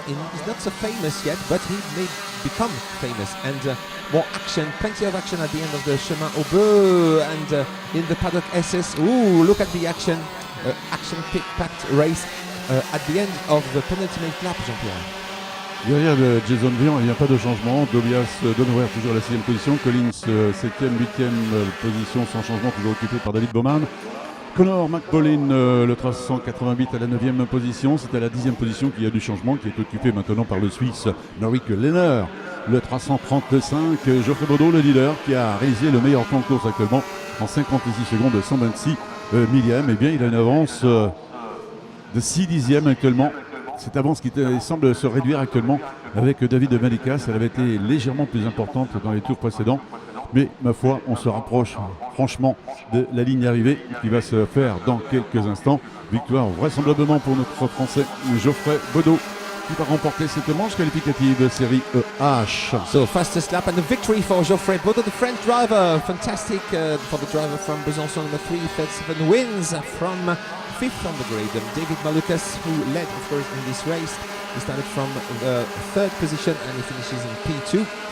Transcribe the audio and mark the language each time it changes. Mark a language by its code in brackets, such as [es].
[en] He's not so famous yet, but he may become famous. And more action, plenty of action at the end of the Chemin au Bœuf and in the paddock SS. Ooh, look at the action, action-packed race at the end of the penultimate lap, Jean-Pierre. [fr] Derrière de Jason Vian, il n'y a pas de changement. Tobias Donauer toujours à la 6e position. Collins 7e, 8e position sans changement, toujours occupé par David Bowman. Connor McPaulin, le 388 à la 9e position. C'est à la 10e position qu'il y a du changement, qui est occupé maintenant par le Suisse Norik Lehner. Le 335, Geoffrey Baudot, le leader, qui a réalisé le meilleur temps de course actuellement en 56 secondes de 126 millième. Eh bien, il a une avance de 6 dixièmes actuellement. Cette avance qui semble se réduire actuellement avec David Malukas. Elle avait été légèrement plus importante dans les tours précédents. Mais ma foi, on se rapproche franchement de la ligne d'arrivée qui va se faire dans quelques instants. Victoire vraisemblablement pour notre Français Geoffrey Baudot qui va remporter cette manche qualificative de série EH. [en] So fastest lap and a victory for Geoffrey Baudot, the French driver. Fantastic for the driver from Besançon, number 3, 37 wins from 5th on the grid. David Malukas, who led of course in this race. He started from the 3rd position and he finishes in P2.